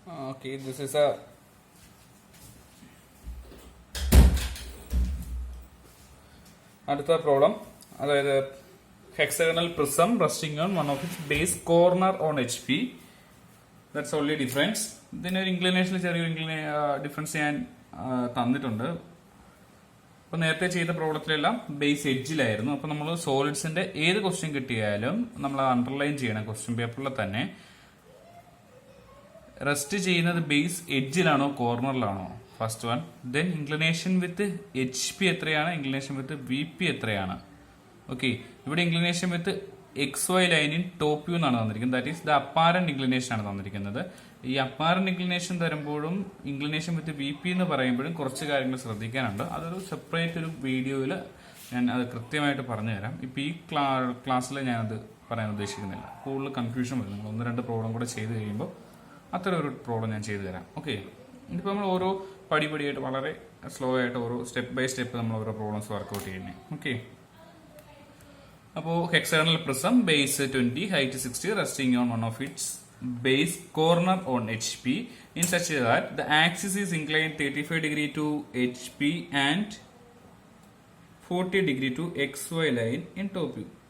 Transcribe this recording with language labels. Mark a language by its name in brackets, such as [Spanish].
[English] Okay, this is a അടുത്ത problem. അതായത് hexagonal prism resting on one of its base corner on HP. That's only difference. [Malayalam] ഇതിനൊരു ഇൻക്ലിനേഷനിൽ ചെറിയൊരു difference ഞാൻ തന്നിട്ടുണ്ട്. അപ്പൊ നേരത്തെ ചെയ്ത പ്രോബ്ലത്തിലെല്ലാം ബേസ് എഡ്ജിലായിരുന്നു. അപ്പൊ നമ്മൾ സോളിഡ്സിന്റെ ഏത് ക്വസ്റ്റ്യൻ കിട്ടിയാലും നമ്മൾ അണ്ടർലൈൻ ചെയ്യണം ക്വസ്റ്റ്യൻ പേപ്പറിൽ തന്നെ. റെസ്റ്റ് ചെയ്യുന്നത് base എഡ്ജിലാണോ കോർണറിലാണോ? First one. [English] Then inclination with HP എത്രയാണ്, inclination with VP എത്രയാണ്? [Malayalam] ഓക്കെ, ഇവിടെ ഇൻക്ലിനേഷൻ വിത്ത് XY ലൈനിൻ ടോപ്പ് വ്യൂ എന്നാണ് തന്നിരിക്കുന്നത്. [English] that is the apparent inclination [Malayalam] ആണ് തന്നിരിക്കുന്നത്. ഈ അപ്പാരന്റ് ഇൻക്ലിനേഷൻ തരുമ്പോഴും ഇൻക്ലിനേഷൻ വിത്ത് VP എന്ന് പറയുമ്പോഴും കുറച്ച് കാര്യങ്ങൾ ശ്രദ്ധിക്കാനുണ്ട്. അതൊരു സെപ്പറേറ്റ് ഒരു വീഡിയോയിൽ ഞാൻ അത് കൃത്യമായിട്ട് പറഞ്ഞു തരാം. ഇപ്പൊ ഈ ക്ലാസ്സിൽ ഞാനത് പറയാൻ ഉദ്ദേശിക്കുന്നില്ല. കൂടുതൽ കൺഫ്യൂഷൻ വരും. നിങ്ങൾ 1-2 പ്രോബ്ലം കൂടെ ചെയ്ത് കഴിയുമ്പോൾ അത്ര ഒരു പ്രോബ്ലം ഞാൻ ചെയ്തു തരാം. ഓക്കെ, ഇതിപ്പോൾ നമ്മൾ ഓരോ പടിപടിയായിട്ട് വളരെ സ്ലോ ആയിട്ട് ഓരോ സ്റ്റെപ്പ് ബൈ സ്റ്റെപ്പ് നമ്മൾ ഓരോ പ്രോബ്ലംസ് വർക്ക്ഔട്ട് ചെയ്യുന്നത്. [English] Okay, അപ്പോൾ hexagonal prism base 20, height 60, resting on one of its base corner on HP in such that the axis is inclined 35 degree to HP and 40 degree to XY line in top view.